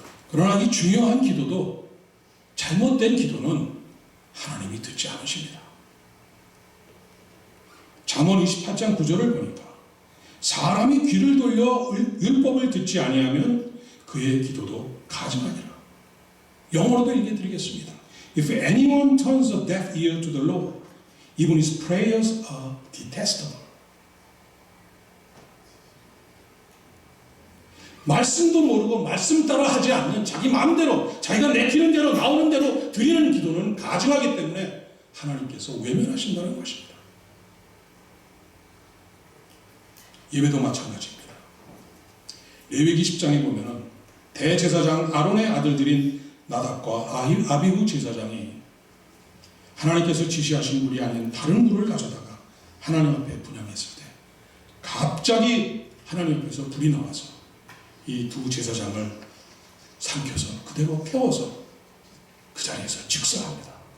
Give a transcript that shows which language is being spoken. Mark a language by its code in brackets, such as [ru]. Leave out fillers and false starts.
[ko] 그러나 이 중요한 기도도, 잘못된 기도는 하나님이 듣지 않으십니다. 잠언 28장 9절을 보니까 사람이 귀를 돌려 율법을 듣지 아니하면 그의 기도도 가증하니라. 영어로도 읽어드리겠습니다. [en] If anyone turns a deaf ear to the Lord, even his prayers are detestable. [ko] 말씀도 모르고 말씀 따라 하지 않는 자기 마음대로, 자기가 내키는 대로 나오는 대로 드리는 기도는 가증하기 때문에 하나님께서 외면하신다는 것입니다. 예배도 마찬가지입니다. 레위기 10장에 보면은 대제사장 아론의 아들들인 나답과 아비후 제사장이 하나님께서 지시하신 물이 아닌 다른 물을 가져다가 하나님 앞에 분향했을 때 갑자기 하나님 앞에서 불이 나와서 이 두 제사장을 삼켜서 그대로 태워서 그 자리에서 즉사합니다.